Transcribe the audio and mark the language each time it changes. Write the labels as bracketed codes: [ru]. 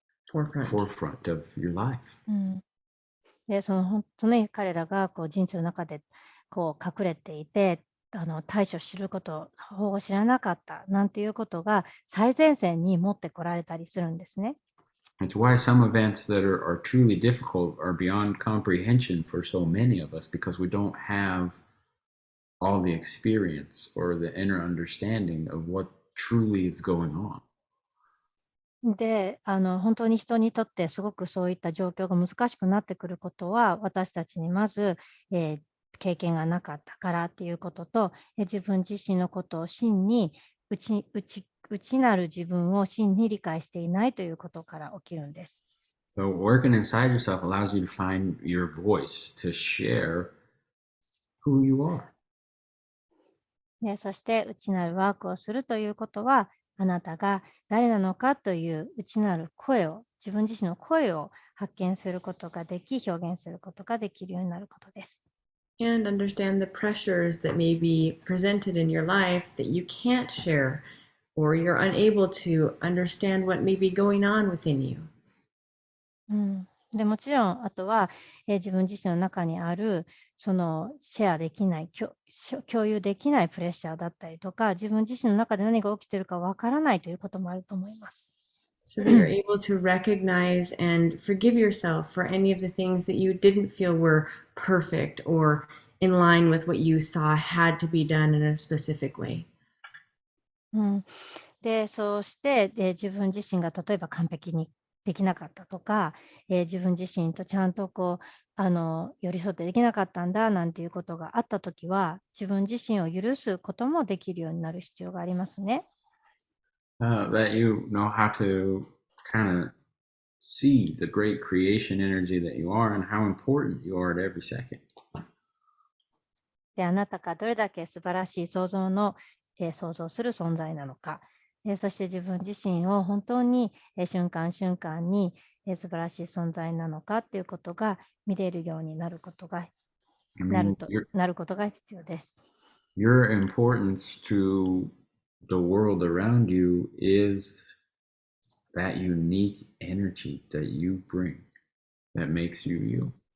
[en] Forefront. forefront of your life. [ja] で、本当に彼らがこう人生の中でこう隠れていて、対処すること、方法を知らなかったなんていうことが最前線に持ってこられたりするんですね。 [en] It's why some events that are truly difficult are beyond comprehension for so many of us because we don't have all the experience or the inner understanding of what truly is going on. [ja] で、本当に人にとってすごくそういった状況が難しくなってくることは、私たちにまず、経験がなかったからっていうことと、自分自身のことを真に、内なる自分を真に理解していないということから起きるんです。 [en] So working inside yourself allows you to find your voice, to share who you are. [ja] そして内なるワークをするということは、あなたが誰なのかという内なる声を、自分自身の声を発見することができ、表現することができるようになることです。 [en] And understand the pressures that may be presented in your life that you can't share, or you're unable to understand what may be going on within you. [ja] でもちろん、あとは、自分自身の中にある、そのシェアできない、共有できないプレッシャーだったりとか、自分自身の中で何が起きているかわからないということもあると思います。 [en] So that you're able to recognize and forgive yourself for any of the things that you didn't feel were perfect or in line with what you saw had to be done in a specific way. [ja] で、そうして、自分自身が例えば完璧にできなかったとか、自分自身とちゃんとこう、寄り添ってできなかったんだなんていうことがあったときは、自分自身を許すこともできるようになる必要がありますね。 [en] That you know how to kind of see the great creation energy that you are and how important you are at every second. [ja] で、あなたがどれだけ素晴らしい創造の、創造する存在なのか、そして自分自身を本当に、瞬間瞬間に、素晴らしい存在なのかっていうことが見れるようになることが [en] I [ja] なる [en] mean, [ja] となることが必要です。 [en] your importance to the world around you is that unique energy that you bring that makes you you.